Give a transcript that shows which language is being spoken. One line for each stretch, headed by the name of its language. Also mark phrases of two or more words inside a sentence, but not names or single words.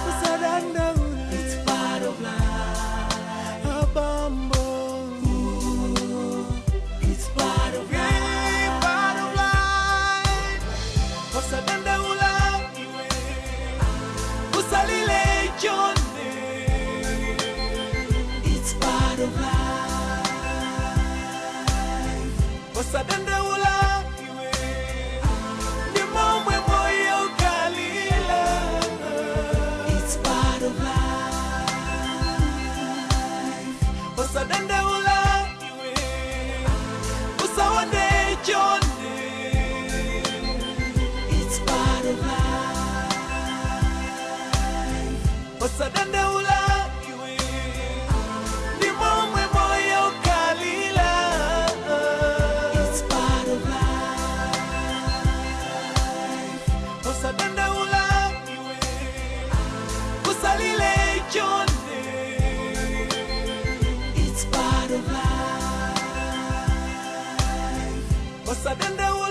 English: It's part of life. Abambo. It's part of life. Part of life.
Nyanja: Osadanda ula iwe, usalile chonde,
English: it's part of life.
Nyanja: Osadanda ula iwe, ni momwe moyo kalila,
English: it's part of life.
Nyanja: Osadanda ula iwe, usawande chonde,
English: it's part of life.
Nyanja: Osadanda ula iwe, ni momwe moyo kalila,
English: it's part of life.
Nyanja: Osadanda ula iwe, usalile chonde,
English: it's part of life.
Nyanja: Osadanda